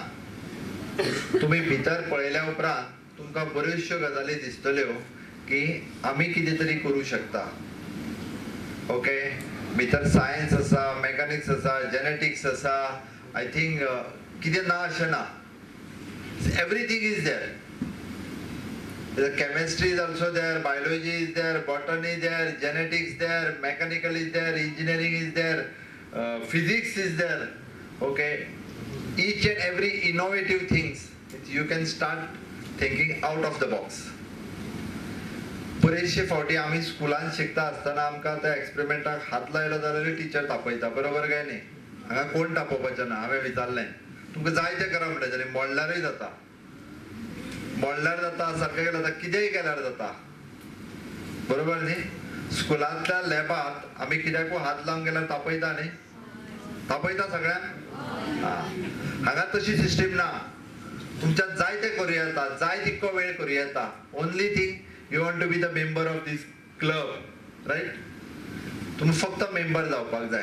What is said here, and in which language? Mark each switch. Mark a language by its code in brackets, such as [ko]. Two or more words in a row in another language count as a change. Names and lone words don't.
[kok] तुम्ही भितर पळयल्या उपरांत तुमकां बऱ्योचश्यो गजाली दिसतल्यो की आमी कितें तरी करूं शकता. ओके, भितर सायन्स आसा, मेकॅनिक्स आसा, जेनेटिक्स आसा. [en] I think [kok] कितें ना अशें ना. [en] Everything is there. The chemistry is also there, biology is there, botany is there, genetics is there, mechanical is there, engineering is there, physics is there. Okay, each and every innovative things you can start thinking out of the box. [kok] बरेचशे फावटी आमी स्कुलान शिकता आसतना आमकां त्या एक्सपेरिमेंटाक हात लायलो जाल्यार टीचर तापयता, बरोबर काय न्ही? हांगा कोण तापोवपाचें ना. हांवें विचारलें तुमकां जाय तें करा म्हणटा, मोडल्यारूय जाता. मोडल्यार जाता, सारकें केल्यार जाता, कितेंय केल्यार जाता. बरोबर न्ही? स्कुलांतल्या लॅबांत आमी कित्याकूय हात लावंक गेल्यार तापयता न्ही? तापयता सगळ्यांक? हांगा तशी सिस्टीम ना. तुमच्यात जाय तें करूं येता, जाय तितको वेळ करूं येता. [en] Only thing you want to be the member of this club, right? [kok] तुमी फक्त मेंबर जावपाक जाय.